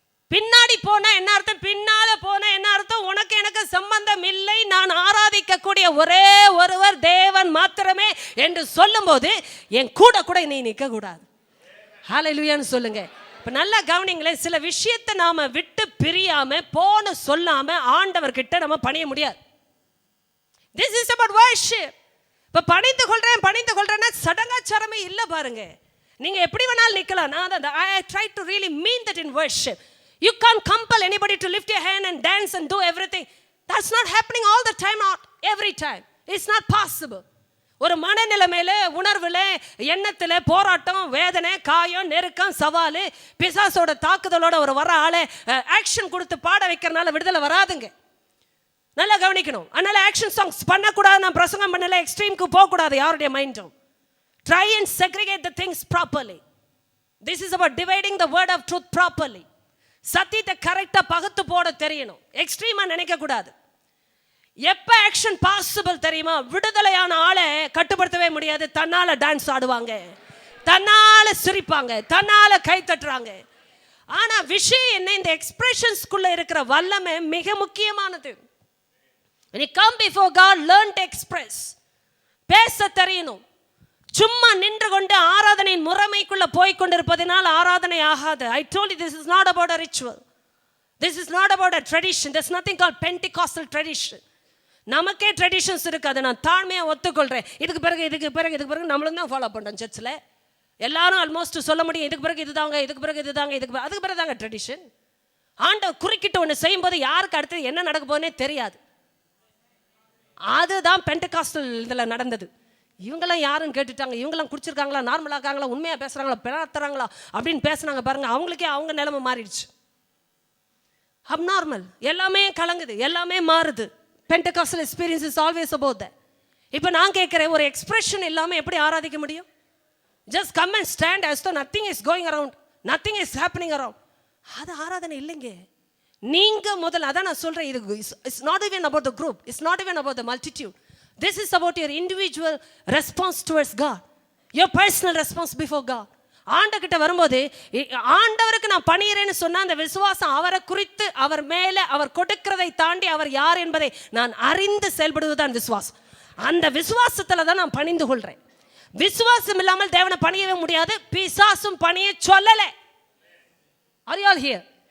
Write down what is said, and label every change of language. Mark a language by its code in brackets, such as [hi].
[ta] பின்னாடி போனா என்ன அர்த்தம்? பின்னால போனா என்ன அர்த்தம்? உனக்கு எனக்கு சம்பந்தம் இல்லை, நான் ஆராதிக்கக்கூடிய ஒரே ஒருவர் தேவன் மாத்திரமே என்று சொல்லும்போது என் கூட நீ நிற்க கூடாது. ஹல்லேலூயான்னு சொல்லுங்க. இப்ப நல்லா கவனிங்களேன். சில விஷயத்தை நாம விட்டு பிரியாம போன சொல்லாம ஆண்டவர்கிட்ட நம்ம பணிய முடியாது. [en] This is about worship. [ta] இப்ப பணிந்து கொள்றேன்னா சடங்காச்சாரமே இல்லை பாருங்க. நீங்க எப்படி வேணாலும் நிக்கலாம். [en] I try to really mean that in worship. You can't compel anybody to lift your hand and dance and do everything. That's not happening all the time, not every time. It's not possible. [ta] ஒரு மனநிலைமையில, உணர்வுல, எண்ணத்துல போராட்டம், வேதனை, காயம், நெருக்கம், சவால், பிசாசோட தாக்குதலோட ஒரு வர ஆளை ஆக்ஷன் கொடுத்து பாட வைக்கிறனால விடுதலை வராதுங்க. நல்லா கவனிக்கணும். அதனால ஆக்ஷன் சாங்ஸ் பண்ணக்கூடாது. நான் பிரசங்கம் பண்ணல, எக்ஸ்ட்ரீமுக்கு போகக்கூடாது யாருடைய மைண்டும். [en] Try and segregate the things properly. This is about dividing the word of truth properly. [ta] சத்தியத்தை கரெக்டா பகுத்து போட தெரியணும். எக்ஸ்ட்ரீமா நினைக்க கூடாது. எப்ப ஆக்ஷன் பாசிபிள் தெரியுமா? விடுதலையான ஆளை கட்டுப்படுத்தவே முடியாது. தன்னால டான்ஸ் ஆடுவாங்க, தன்னால சிரிப்பாங்க, தன்னால கை தட்டுறாங்க. ஆனா விஷயம் என்ன? இந்த எக்ஸ்பிரஷன்ஸ்குள்ள இருக்கிற வல்லமை மிக முக்கியமானது. [en] When you come before God, learn to express. [ta] பேச தெரியணும். சும்மா நின்று கொண்டு ஆராதனையின் முறைமைக்குள்ள போய் கொண்டிருப்பதனால் ஆராதனை ஆகாது. [en] I told you this is not about a ritual. This is not about a tradition. There's nothing called Pentecostal tradition. [ta] நமக்கே ட்ரெடிஷன்ஸ் இருக்கு. அதை நான் தாழ்மையாக ஒத்துக்கொள்கிறேன். இதுக்கு பிறகு நம்மளும் தான் ஃபாலோ பண்ணுறோம். சர்ச்சில் எல்லாரும் ஆல்மோஸ்ட் சொல்ல முடியும், இதுக்கு பிறகு இதுதாங்க, இதுக்கு பிறகு தாங்க ட்ரெடிஷன். ஆண்டவர் குறுக்கிட்டு ஒன்று செய்யும்போது யாருக்கு அடுத்தது என்ன நடக்க போகுதுன்னே தெரியாது. அதுதான் பெண்டகாஸ்டல் இதில் நடந்தது. இவங்கெல்லாம் யாருன்னு கேட்டுட்டாங்க, இவங்கெல்லாம் குடிச்சிருக்காங்களா, நார்மலாக இருக்காங்களா, உண்மையாக பேசுகிறாங்களா, பிறத்துறாங்களா அப்படின்னு பேசுனாங்க பாருங்க. அவங்களுக்கே அவங்க நிலைமை மாறிடுச்சு. அப்நார்மல், எல்லாமே கலங்குது, எல்லாமே மாறுது. [en] Pentecostal experience is always about that. [ta] இப்போ நான் கேட்குறேன், ஒரு எக்ஸ்பிரஷன் இல்லாமல் எப்படி ஆராதிக்க முடியும்? [en] Just come and stand as though nothing is going around, nothing is happening around. [ta] அது ஆராதனை இல்லைங்க. நீங்க முதல்ல, அதான் நான் சொல்றேன், இது [en] It's not even about the group, it's not even about the multitude. This is about your individual response towards God, your personal response before God. [ta] ஆண்டவர்கிட்ட வரும்போது, ஆண்டவருக்கு நான் பணியறேன்னு சொன்னா அந்த விசுவாசம் அவரை குறித்து, அவர் மேல அவர் கொடுக்கிறதை தாண்டி அவர் யார் என்பதை நான் அறிந்து செயல்படுவதுதான் விசுவாசம். அந்த விசுவாசத்துல தான் நான் பணிந்து கொள்றேன். விசுவாசம் இல்லாமல் தேவனை பணியவே முடியாது. பிசாசும் பணிய சொல்லல. [en] Are you all here?